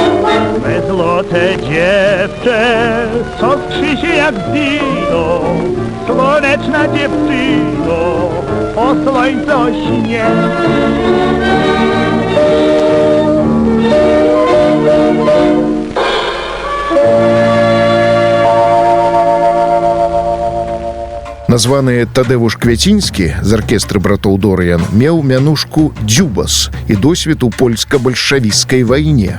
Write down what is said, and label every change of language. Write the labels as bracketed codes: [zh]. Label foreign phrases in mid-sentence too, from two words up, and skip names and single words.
[pl] Złote dziewczę, co skrzy się jak wino, Słoneczna dziewczyno, o słońce o śnie. [be] Названы Тадеуш Квяцінскі з аркестры братоў Дорыян меў мянушку Дзюбас і досвед у польска-бальшавіцкай вайне.